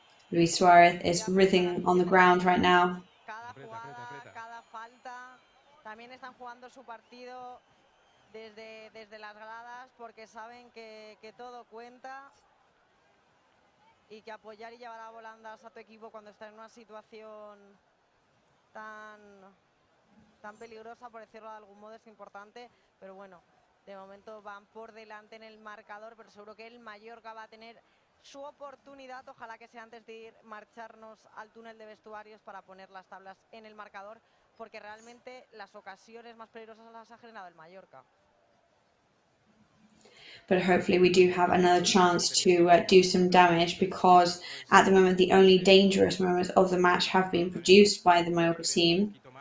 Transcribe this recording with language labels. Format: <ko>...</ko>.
<en>Luis Suarez is writhing on the ground right now.</en> <es>Cada jugada, cada falta, también están jugando su partido desde las gradas porque saben que todo cuenta y que apoyar y llevar a volandas a tu equipo cuando está en una situación tan peligrosa, por decirlo de algún modo, es importante, pero bueno, de momento van por delante en el marcador, pero seguro que el Mallorca va a tener su oportunidad, ojalá que sea antes de marcharnos al túnel de vestuarios para poner las tablas en el marcador, porque realmente las ocasiones más peligrosas las ha generado el Mallorca.</es> <en>But hopefully we do have another chance to do some damage, because at the moment the only dangerous moments of the match have been produced by the Mallorca team.</en>